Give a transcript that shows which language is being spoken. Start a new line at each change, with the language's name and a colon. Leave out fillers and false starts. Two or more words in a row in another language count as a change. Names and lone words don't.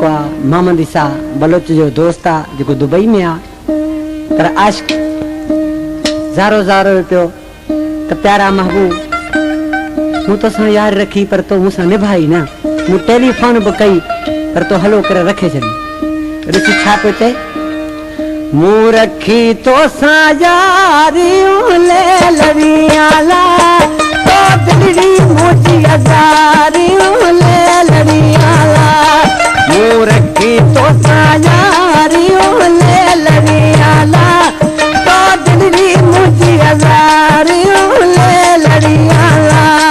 Sindhi: आहे मोहम्मद ईसा बलोच जो दोस्त आहे जेको दुबई में आहे पर आशिक ज़ारो ज़ारो पियो त प्यारा महबूब मूं तोसां यार रखी पर तो मूंसां निभाई न मूं टेलीफोन बि कई पर तो हलो करे रखे छॾी ॾिसी छा पियो चए मूं रखी तोसां यारियूं ले लड़ियां ला तो दिलड़ी मुझी हज़ारियूं ले लड़ियां ला मूं रखी तोसां यारियूं ले लड़ियां ला तो दिलड़ी मुझी हज़ारियूं ले लड़ियां ला